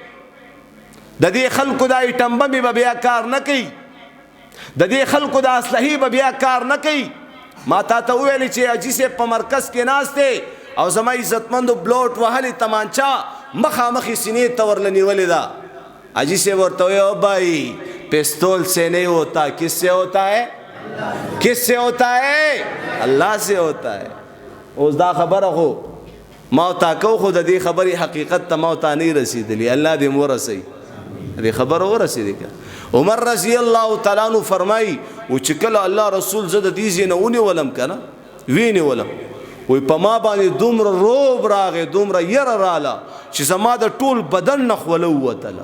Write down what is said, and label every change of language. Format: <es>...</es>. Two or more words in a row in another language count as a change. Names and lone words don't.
<ps>د دې خلکو د ایټم بمې به بیا کار نه کوي، د دې خلکو د اسلحې به بیا کار نه کوي. ما تا ته وویلې چې حاجي صاحب په مرکز کې ناست دی او زما عزتمندو بلوټ وهلې تمانچه مخامخې سینې ته ورله نیولې ده. حاجي صاحب ورته وویل او</ps> <ur>بھائی پستول سے نہیں ہوتا، کس سے ہوتا ہے؟ کس سے ہوتا ہے؟ اللہ سے ہوتا ہے.</ur> <ps>اوس دا خبره خو ما او تا کو، خو د دې خبرې حقیقت ته ما او تا نه رسېدلي. الله دې مو ورسوي، دې خبره ورسېدې که. عمر</ps> <ar>رضی الله تعالی عنہ</ar> <ps>فرمایي و چې کله الله رسول زه د دې ځای نه ونیولم که نه، وینیولم، وی په ما باندې دومره روب راغی، دومره یره راله چې زما د ټول بدن نه خوله ووتله.</ps>